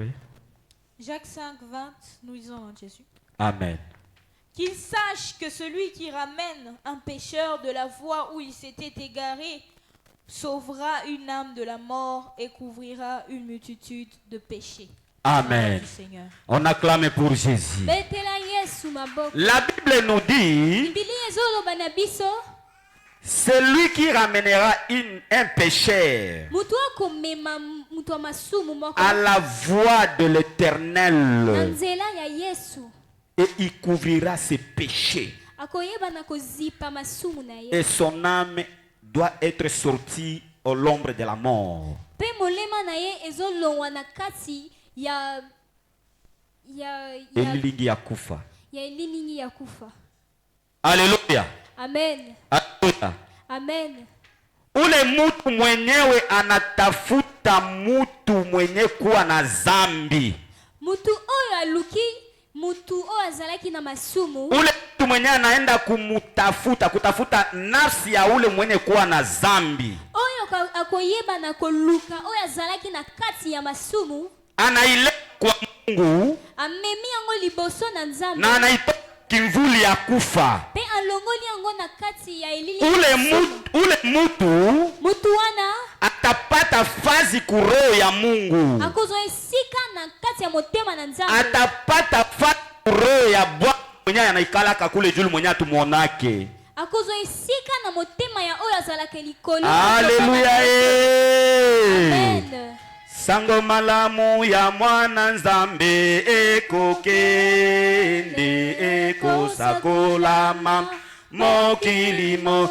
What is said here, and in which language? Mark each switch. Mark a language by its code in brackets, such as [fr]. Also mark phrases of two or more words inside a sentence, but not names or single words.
[fr] Jacques 5, 20, nous lisons en Jésus. Amen. Qu'il sache que celui qui ramène un pécheur de la voie où il s'était égaré sauvera une âme de la mort et couvrira une multitude de péchés. Amen. Du Seigneur. On acclame pour Jésus. [ln] betela yesu maboko [fr] La Bible nous dit, [ln] biblia ezoloba na biso [fr] celui qui ramènera un pécheur [ln] mutu akomema mutu wa masumu moko [fr] à la voie de [ln] na [fr] l'Éternel [ln] nzela ya yesu [fr] et il couvrira ses péchés. [ln] akoyeba na kozipa masumu na ye [fr] Et son âme doit être sortie au l'ombre de la mort. [ln] mpe molema na ye ezolongwa na kati ya Elilingi ya kufa. elilingi ya kufa. [fr] Alléluia. Amen. Alléluia. Amen. [sw] Ule mutu mwenyewe anatafuta mutu mwenye kuwa na zambi. [ln] Mutu oyo aluki mutu oyo azalaki na masumu. [sw] Ule mutu mwenye anaenda kutafuta nafsi ya ule mwenye kuwa na zambi. [ln] Oyo akoyeba na koluka oyo azalaki na kati ya masumu. [sw] Anaile kwa Mungu. [ln] Amemi yango liboso na Nzambe. [sw] Na anaitoa kimvuli ya kufa. [ln] Pe alongoli yango na kati ya elili. [sw] Ule mutu [ln] wana [sw] atapata fazi kuroho ya Mungu. [ln] akozwa esika na kati ya motema na Nzambe. [sw] Atapata fazi kuroho ya Bwana mwenye anaikalaka kule juu mwenye tumuonake. [ln] Akozwa esika na motema ya oyo azalaka likolo. Haleluya. Amen. Sango malamu ya mwana Nzambe ekokende ekosakolama mokilimo.